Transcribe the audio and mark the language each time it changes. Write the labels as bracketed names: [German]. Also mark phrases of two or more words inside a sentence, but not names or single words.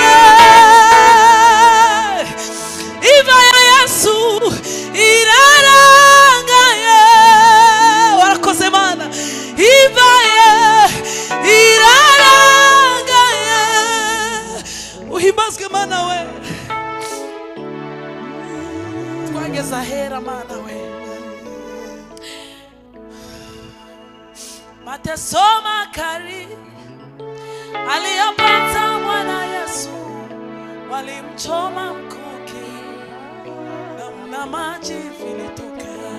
[Kinyarwanda] Iva ya Yesu iraranga warakoze Mana Iva ye iraranga uhimbazwe Mana we twageze ahera Mana we [Swahili] mateso makali aliyopata mwana Yesu walimchoma mkuki na maji vilitoka